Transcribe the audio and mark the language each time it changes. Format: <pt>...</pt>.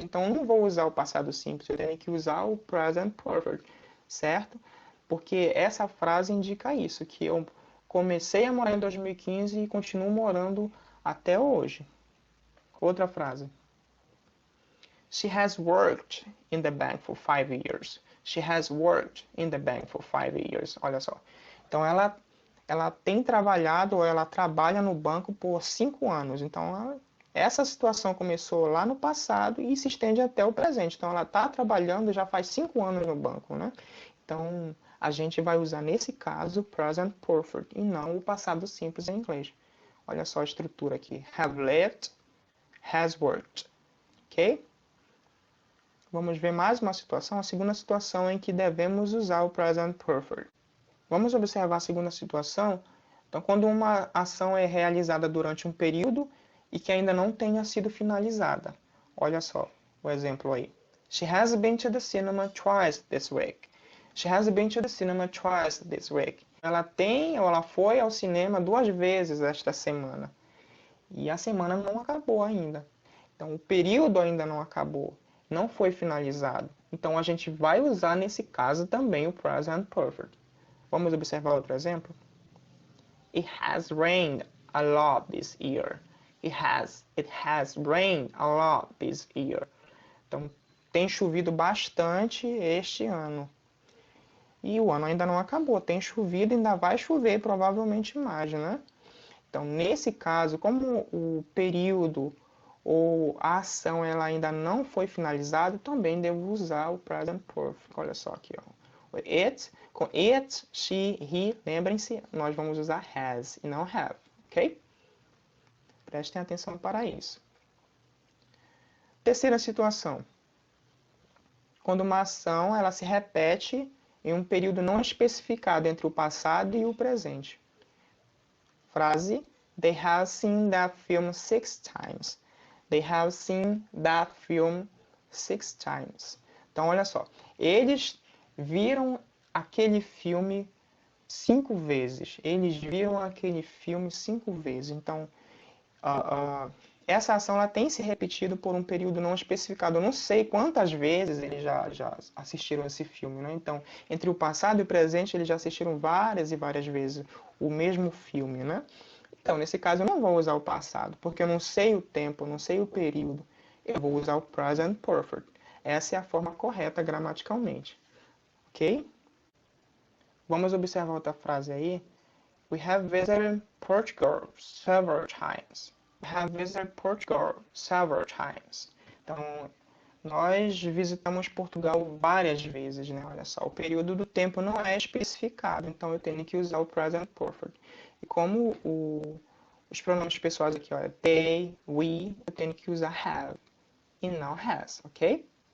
<pt>Então, eu não vou usar o passado simples, eu tenho que usar o present perfect, certo? Porque essa frase indica isso, que eu comecei a morar em 2015 e continuo morando até hoje. Outra frase.</pt> <en>She has worked in the bank for 5 years. She has worked in the bank for 5 years.</en> <pt>Olha só. Então, ela tem trabalhado ou ela trabalha no banco por 5 anos. Então, essa situação começou lá no passado e se estende até o presente. Então, ela está trabalhando já faz 5 anos no banco, né? Então, a gente vai usar nesse caso o present perfect e não o passado simples em inglês. Olha só a estrutura aqui. Have lived, has worked. Ok? Vamos ver mais uma situação, a segunda situação em que devemos usar o present perfect. Vamos observar a segunda situação. Então, quando uma ação é realizada durante um período e que ainda não tenha sido finalizada. Olha só o exemplo aí.</pt> <en>She has been to the cinema twice this week. She has been to the cinema twice this week.</en> <pt>Ela tem ou ela foi ao cinema 2 vezes esta semana. E a semana não acabou ainda. Então, o período ainda não acabou. Não foi finalizado. Então, a gente vai usar nesse caso também o present perfect. Vamos observar outro exemplo?</pt> <en>It has rained a lot this year. It has rained a lot this year.</en> <pt>Então, tem chovido bastante este ano. E o ano ainda não acabou, tem chovido e ainda vai chover provavelmente mais, né? Então, nesse caso, como o período ou a ação ela ainda não foi finalizada, também devo usar o present perfect. Olha só aqui, ó. It, com it, she, he, lembrem-se, nós vamos usar has e não have, ok? Prestem atenção para isso. Terceira situação. Quando uma ação ela se repete em um período não especificado entre o passado e o presente. Frase:</pt> <en>They have seen that film 6 times. They have seen that film 6 times.</en> <pt>Então, olha só. Eles viram aquele filme 5 vezes. Eles viram aquele filme 5 vezes. Então, essa ação ela tem se repetido por um período não especificado. Eu não sei quantas vezes eles já assistiram esse filme, né? Então, entre o passado e o presente, eles já assistiram várias e várias vezes o mesmo filme, né? Então, nesse caso, eu não vou usar o passado, porque eu não sei o tempo, eu não sei o período. Eu vou usar o present perfect. Essa é a forma correta gramaticalmente. Ok? Vamos observar outra frase aí.</pt> <en>We have visited Portugal several times. We have visited Portugal several times.</en> <pt>Então, nós visitamos Portugal várias vezes, né? Olha só, o período do tempo não é especificado, então eu tenho que usar o present perfect. E como os pronomes pessoais aqui, olha, they, we, eu tenho que usar have e não has, ok?</pt>